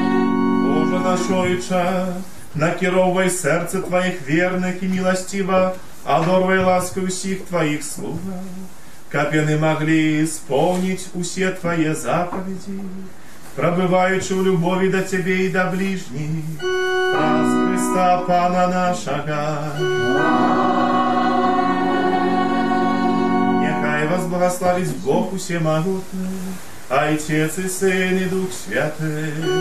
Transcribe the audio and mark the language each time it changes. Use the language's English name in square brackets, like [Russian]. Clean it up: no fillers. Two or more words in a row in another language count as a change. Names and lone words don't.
[Belarusian] Боже наш Ойче, накіроўвай сэрцы Тваіх верных і міласціва Адорвай ласку [Ukrainian] всіх твоїх слуг, [Belarusian] каб яны маглі [Russian] исполнить усе твои заповеди, [Ukrainian] пробываючи у любові до тебе і до ближніх, праз Христа Пана нашого. Нехай вас благословить Бог усемогутний, [Russian] Отец и Сын и Дух Святый.